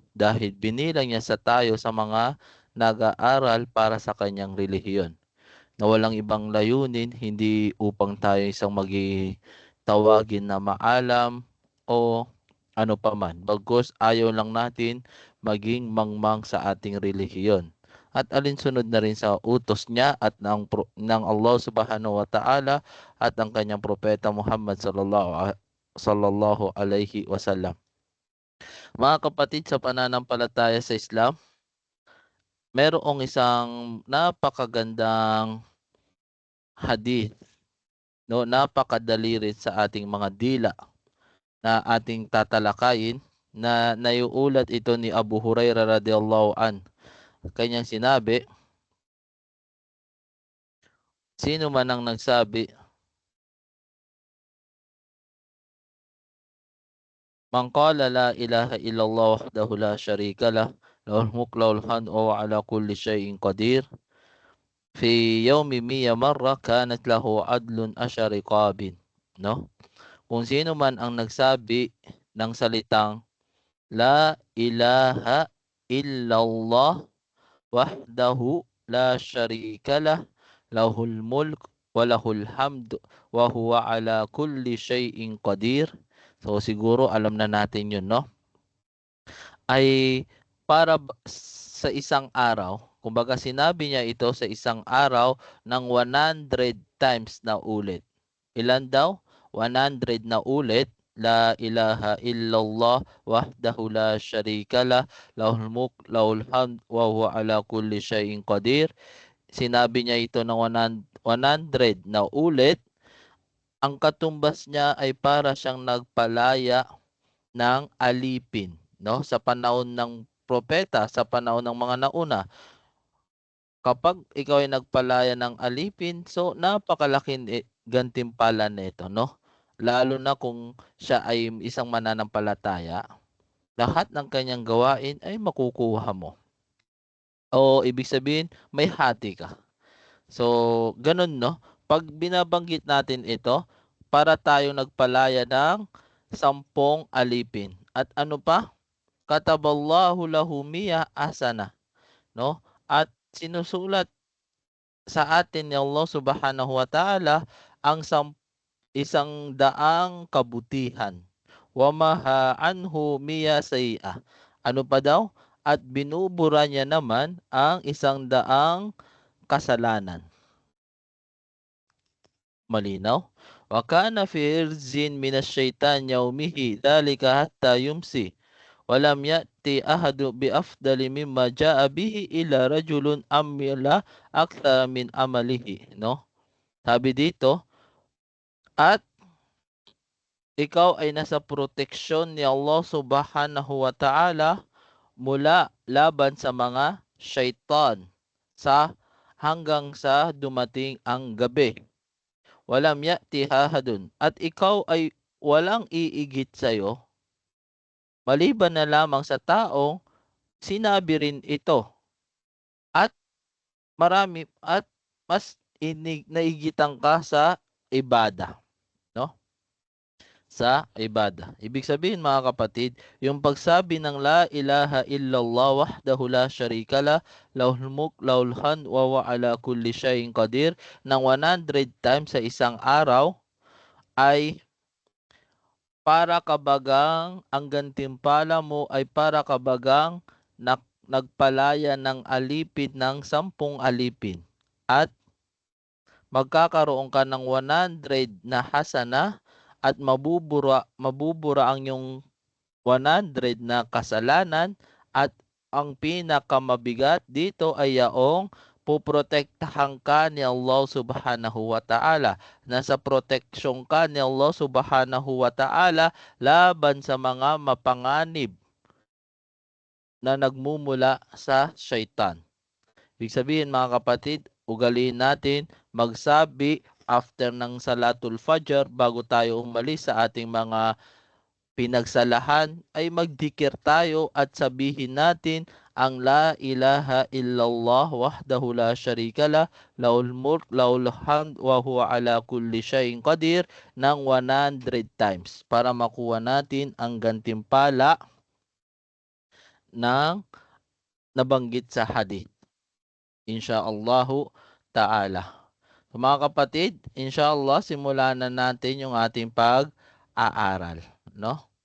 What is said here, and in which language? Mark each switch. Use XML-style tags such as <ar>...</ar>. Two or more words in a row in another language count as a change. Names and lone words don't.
<tl>Dahil binilang niya sa tayo sa mga nag-aaral para sa kanyang relihiyon, na walang ibang layunin, hindi upang tayo isang tawagin na maalam o ano paman. Bagkus ayaw lang natin maging mangmang sa ating relihiyon. At alinsunod na rin sa utos niya at ng</tl> <ar>الله سبحانه وتعالى</ar> <tl>at ang kanyang propeta</tl> <ar>محمد صلى الله عليه وسلم.</ar> <tl>Mga kapatid, sa pananampalataya sa Islam, merong isang napakagandang hadith, no, napakadali rin sa ating mga dila na ating tatalakayin, na naiulat ito ni Abu Hurairah</tl> <ar>رضي الله عن.</ar> <tl>Kanyang sinabi, sino man ang nagsabi,</tl> <ar>من قال لا إله إلا الله وحده لا شريك له له الملك له الحمد وعلى كل شيء قدير في يوم مئة مرة كانت له عدل عشر رقاب.</ar> <tl>No? Kung sino man ang nagsabi ng salitang</tl> <ar>لا إله إلا الله وحده لا شريك له له الملك وله الحمد وهو على كل شيء قدير.</ar> <tl>So siguro alam na natin 'yun, no? Ay para sa isang araw, kumbaga sinabi niya ito sa isang araw ng 100 times na ulit. Ilan daw? 100 na ulit.</tl> <ar>لا إله إلا الله وحده لا شريك له له الملك له الحمد وهو على كل شيء قدير.</ar> <tl>Sinabi niya ito ng 100 na ulit. Ang katumbas niya ay para siyang nagpalaya ng alipin, no? Sa panahon ng propeta, sa panahon ng mga nauna, kapag ikaw ay nagpalaya ng alipin, so napakalaking gantimpala nito, no? Lalo na kung siya ay isang mananampalataya, lahat ng kanyang gawain ay makukuha mo. O ibig sabihin, may hati ka. So, ganun, no? Pag binabanggit natin ito, para tayo nagpalaya ng 10 alipin. At ano pa?</tl> <ar>كتب الله له مئة حسنة, no?</ar> <tl>At sinusulat sa atin ni</tl> <ar>الله سبحانه وتعالى</ar> <tl>ang 100 kabutihan.</tl> <ar>ومحا عنه مئة سيئة.</ar> <tl>Ano pa daw? At binubura niya naman ang 100 kasalanan. Malinaw?</tl> <ar>وكان في حرز من الشيطان يومه ذلك حتى يمسي. ولم يأت أحد بأفضل مما جاء به إلا رجل عمل أكثر من عمله,</ar> <tl>no? Sabi dito, at ikaw ay nasa proteksyon ni</tl> <ar>الله سبحانه وتعالى</ar> <tl>mula laban sa mga syaitan hanggang sa dumating ang gabi.</tl> <ar>ولم يأت أحد,</ar> <tl>at ikaw ay walang iigit sa'yo maliban na lamang sa taong sinabi rin ito, at marami at mas naigitan ka sa ibada, no? Sa ibada. Ibig sabihin, mga kapatid, yung pagsabi ng</tl> <ar>لا إله إلا الله وحده لا شريك له له الملك له الحمد وهو على كل شيء قدير</ar> <tl>ng 100 times sa isang araw ay para kabagang ang gantimpala mo ay para kabagang nagpalaya ng alipin ng 10 alipin, at magkakaroon ka ng 100 na hasana, at mabubura ang iyong 100 na kasalanan, at ang pinakamabigat dito ay yaong puprotektahan ka ni</tl> <ar>الله سبحانه وتعالى.</ar> <tl>Nasa proteksyon ka ni</tl> <ar>الله سبحانه وتعالى</ar> <tl>laban sa mga mapanganib na nagmumula sa syaitan. Ibig sabihin mga kapatid, ugaliin natin magsabi after ng</tl> <ar>صلاة الفجر</ar> <tl>bago tayo umalis sa ating mga pinagsalahan ay magdikir tayo at sabihin natin ang</tl> <ar>لا إله إلا الله وحده لا شريك له له الملك له الحمد وهو على كل شيء قدير</ar> <tl>ng 100 times para makuha natin ang gantimpala ng nabanggit sa hadith.</tl> <ar>إن شاء الله تعالى.</ar> <tl>So, mga kapatid, insyaallah simulan na natin yung ating pag-aaral, no?</tl>